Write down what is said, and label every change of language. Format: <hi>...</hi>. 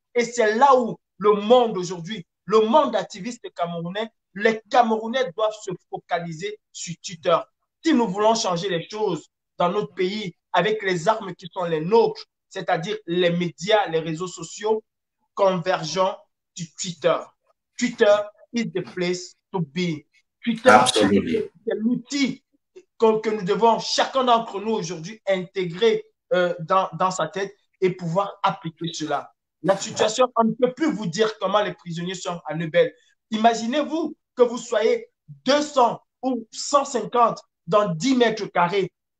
<fr>Et c'est là où le monde aujourd'hui, le monde activiste camerounais, les Camerounais doivent se focaliser sur Twitter. Si nous voulons changer les choses dans notre pays avec les armes qui sont les nôtres, c'est-à-dire les médias, les réseaux sociaux, convergents du Twitter.</fr> <en>Twitter is the place to be.</en> <fr>Twitter, c'est l'outil que nous devons, chacun d'entre nous aujourd'hui, intégrer dans sa tête et pouvoir appliquer cela. La situation, on ne peut plus vous dire comment les prisonniers sont à Nebel. Imaginez-vous que vous soyez 200 ou 150 dans 10 mètres carrés.</fr>